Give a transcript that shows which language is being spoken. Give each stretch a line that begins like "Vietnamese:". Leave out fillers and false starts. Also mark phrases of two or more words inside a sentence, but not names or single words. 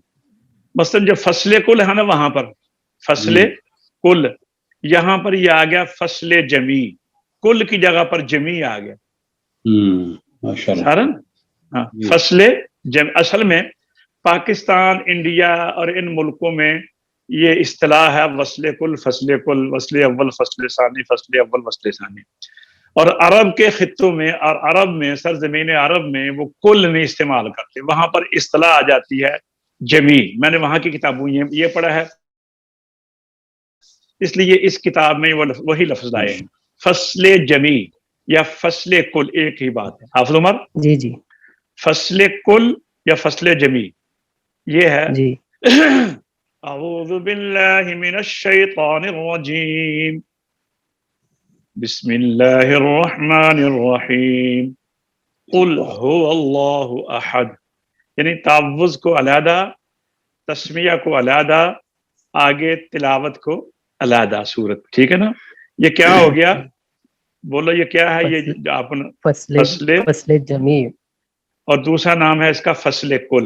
Urdu: مثلا جو فصل کل ہے نا وہاں پر فصل کل، یہاں پر یہ آ گیا فصل جمی. کل کی جگہ پر جمی آ گیا. ماشاءاللہ. سارن ہاں فصل جمی. اصل میں پاکستان، انڈیا اور ان ملکوں میں یہ اصطلاح ہے وصل کل، فصل کل، وصل اول، فصل ثانی، فصل اول، وصل ثانی. اور عرب کے خطوں میں اور عرب میں سرزمین عرب میں وہ کل نہیں استعمال کرتے، وہاں پر اصطلاح آ جاتی ہے جمی. میں نے وہاں کی کتابوں یہ پڑھا ہے، اس لیے اس کتاب میں وہی لفظ آئے ہیں فصل جمی یا فصل کل، ایک ہی بات ہے. حافظ عمر جی جی فصل کل یا فصل جمی یہ ہے. جی
Arabic: اعوذ باللہ من الشیطان الرجیم بسم اللہ الرحمن الرحیم قل هو اللہ احد.
Urdu: یعنی تعوذ کو علیحدہ، تسمیہ کو علیحدہ، آگے تلاوت کو علیحدہ سورت. ٹھیک ہے نا؟ یہ کیا ہو گیا؟ بولو یہ کیا ہے؟ یہ آپ فصل جمی. اور دوسرا نام ہے اس کا فصل کل.